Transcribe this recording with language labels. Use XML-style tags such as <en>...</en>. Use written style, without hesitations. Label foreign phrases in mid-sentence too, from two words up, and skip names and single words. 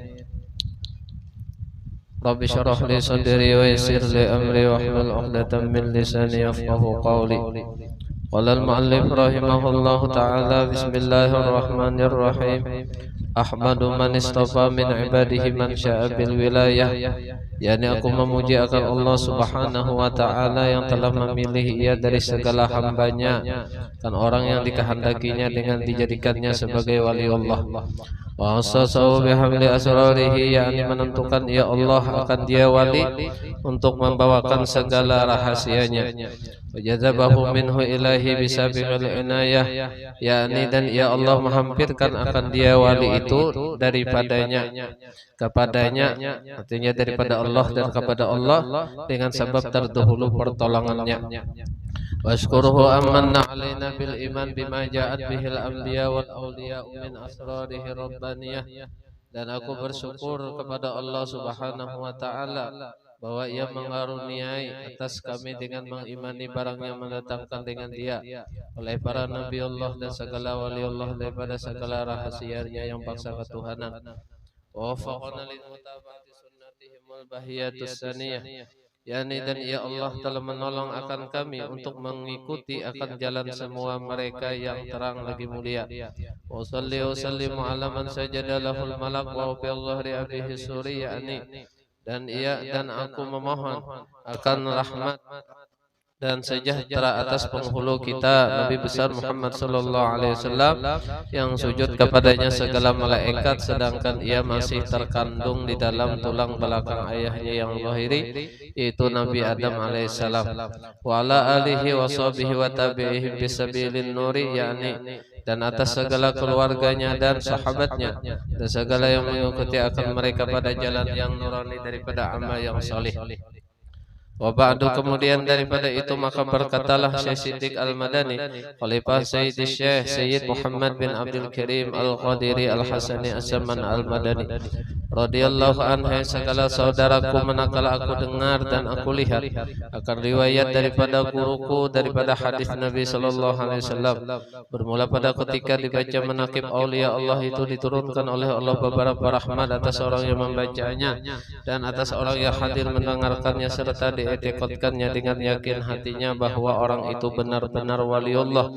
<ar>رب اشرح لي صدري ويسر لي أمري واحلل عقدة من لساني يفقهوا قولي قال المؤلف رحمه الله تعالى بسم الله الرحمن الرحيم أحمد من اصطفى من عباده من شاء بالwilayah,</ar> <id>yakni aku memuji akan Allah</id> <ar>سبحانه وتعالى</ar> <id>yang telah memilih ia dari segala hambanya dan orang yang dikehendakinya dengan dijadikannya sebagai wali Allah.</id> <ar>وأسسه بحمل أسراره,</ar> <id>yakni menentukan ia Allah akan dia wali untuk membawakan segala rahasianya.</id> <ar>وجذبه منه إليه بسابق العناية,</ar> <id>yakni dan ia Allah menghampirkan akan dia wali itu daripadanya kepadanya, artinya daripada Allah dan kepada Allah dengan sebab terdahulu pertolongannya.</id> <ar>وأشكره أن منّ علينا بالإيمان بما جاءت به الأنبياء والأولياء من أسراره الربانية,</ar> <id>dan aku bersyukur kepada Allah</id> <ar>سبحانه وتعالى</ar> <id>bahwa ia mengaruniai atas kami dengan mengimani barang yang mendatangkan dengan dia oleh para nabi Allah dan segala wali Allah daripada segala rahasianya yang paksa ketuhanan.</id> <ar>ووفقنا لمتابعة سنتهم البهية السنية,</ar> <id>yakni dan ya Allah telah menolong akan kami untuk mengikuti akan jalan semua mereka yang terang lagi mulia.</id> <ar>وصل وسلم على من سجد له الملك وفي ظهر أبيه سري,</ar> <id>yakni dan aku memohon akan rahmat dan sejahtera atas penghulu kita Nabi besar Muhammad</id> <ar>صلى الله عليه وسلم</ar> <id>yang sujud kepadanya segala malaikat sedangkan ia masih terkandung di dalam tulang belakang ayahnya yang zahiri, yaitu Nabi Adam alaihissalam.</id> <ar>وعلى آله وصحبه وتابعيهم بسبيل النور,</ar> <id>yakni dan atas segala keluarganya dan sahabatnya dan segala yang mengikuti akan mereka pada jalan yang nurani daripada amal yang salih.</id> <ar>وبعد,</ar> <id>kemudian daripada itu maka berkatalah Syekh Siddiq Al-Madani, Khalifah Sayyid Syekh Sayyid Muhammad bin Abdul Karim Al-Qadiri Al-Hasani As-Saman Al-Madani</id> <ar>رضي الله عنه,</ar> <id>segala saudaraku manakala aku dengar dan aku lihat akan riwayat daripada guruku daripada hadis Nabi</id> <ar>صلى الله عليه وسلم,</ar> <id>bermula pada ketika dibaca manaqib aulia Allah itu diturunkan oleh Allah beberapa rahmat atas orang yang membacanya dan atas orang yang hadir mendengarkannya serta dietikotkannya dengan yakin hatinya bahwa orang itu benar-benar waliullah.</id>